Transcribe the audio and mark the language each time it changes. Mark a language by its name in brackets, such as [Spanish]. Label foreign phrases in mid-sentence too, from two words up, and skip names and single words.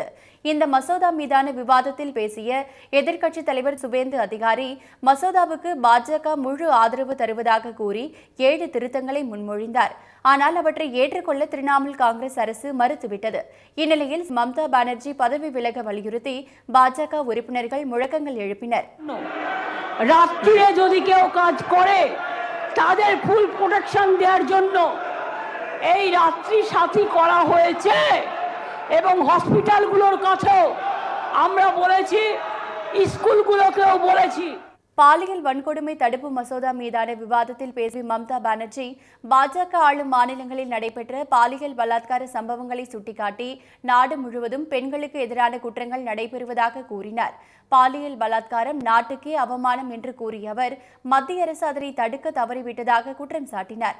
[Tamil] இந்த மசோதா மீதான விவாதத்தில் பேசிய எதிர்க்கட்சித் தலைவர் சுவேந்து அதிகாரி மசோதாவுக்கு பாஜக முழு ஆதரவு தருவதாக கூறி 7 திருத்தங்களை முன்மொழிந்தார். ஆனால் அவற்றை ஏற்றுக்கொள்ள திரிணாமுல் காங்கிரஸ் அரசு மறுத்துவிட்டது. இந்நிலையில் மம்தா பானர்ஜி பதவி விலக வலியுறுத்தி பாஜக உறுப்பினர்கள் முழக்கங்கள் எழுப்பினர். [Bangla] রাষ্ট্রে যদি কেউ কাজ করে তাদের [English] full protection [Bangla] দেওয়ার জন্য এই রাত্রি সাথী করা হয়েছে এবং হসপিটালগুলোর কাছেও আমরা বলেছি, স্কুলগুলোকেও বলেছি। [Tamil] பாலியல் வன்கொடுமை தடுப்பு மசோதா மீதான விவாதத்தில் பேசிய மம்தா பானர்ஜி, பாஜக ஆளும் மாநிலங்களில் நடைபெற்ற பாலியல் பலாத்கார சம்பவங்களை சுட்டிக்காட்டி நாடு முழுவதும் பெண்களுக்கு எதிரான குற்றங்கள் நடைபெறுவதாக கூறினார். பாலியல் பலாத்காரம் நாட்டுக்கே அவமானம் என்று கூறிய அவர், மத்திய அரசு அதனை தடுக்க தவறிவிட்டதாக குற்றம் சாட்டினார்.